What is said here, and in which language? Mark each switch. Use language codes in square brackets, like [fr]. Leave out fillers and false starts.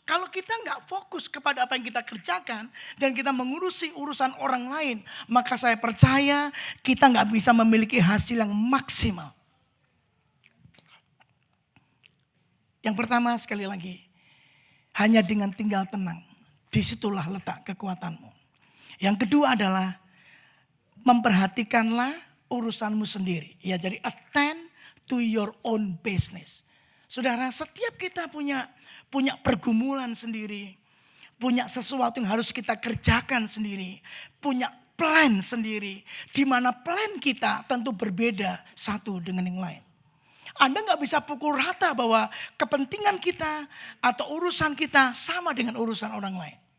[id] Kalau kita nggak fokus kepada apa yang kita kerjakan dan kita mengurusi urusan orang lain, maka saya percaya kita nggak bisa memiliki hasil yang maksimal. Yang pertama sekali lagi, hanya dengan tinggal tenang, disitulah letak kekuatanmu. Yang kedua adalah memperhatikanlah urusanmu sendiri. Ya, jadi [en] attend to your own business. [id] Saudara, setiap kita punya pergumulan sendiri, punya sesuatu yang harus kita kerjakan sendiri, punya plan sendiri, di mana plan kita tentu berbeda satu dengan yang lain. Anda gak bisa pukul rata bahwa kepentingan kita atau urusan kita sama dengan urusan orang lain.